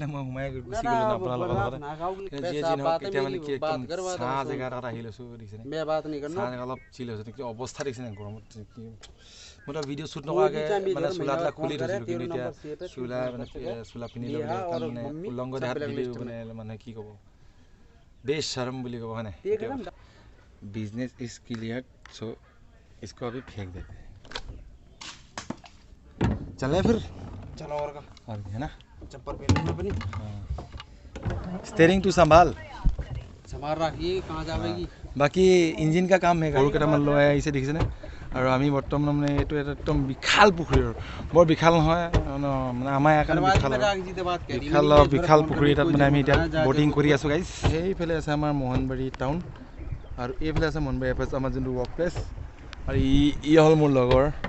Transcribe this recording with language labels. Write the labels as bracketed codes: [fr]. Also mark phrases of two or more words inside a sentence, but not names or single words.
[as] মই সোমাই গুচি গ'লোঁ আপোনাৰ লগত যিয়ে যি নহওক এতিয়া মানে কি একদম ছাঁ জেগা এটাত আহি লৈছোঁ দেখিছেনে ছাঁ জেগা অলপ চিল হৈছে কি অৱস্থা দেখিছেনে গৰমত কি মই তো ভিডিঅ' শ্বুট নকৰাকৈ মানে চোলা খুলি থৈছিলোঁ কিন্তু এতিয়া চোলা পিন্ধি লৈ মানে উলংগ দেখাত ভিডিঅ' মানে মানুহে কি ক'ব বেছ শৰম বুলি ক'ব হয়নে [en] business is clear [as] চ' [hi] इसको अभी फेंक देते हैं चलें फिर चलो और है ना चप्पल पहन अपनी स्टेयरिंग तू संभाल रखिए कहाँ जाएगी बाकी इंजिन का काम है [as] সৰু কেইটামান লৈ আহিছে দেখিছেনে আৰু আমি বৰ্তমান মানে এইটো এটা একদম বিশাল পুখুৰী বৰ বিশাল নহয় মানে আমাৰ ইয়াৰ কাৰণে বিশাল পুখুৰী এটাত মানে আমি এতিয়া বটিং কৰি আছোঁ গাইজ সেইফালে আছে আমাৰ মোহনবাৰী টাউন আৰু এইফালে আছে মোহনবাৰী এফ আমাৰ যোনটো [en] work place [as] আৰু ই হ'ল মোৰ লগৰ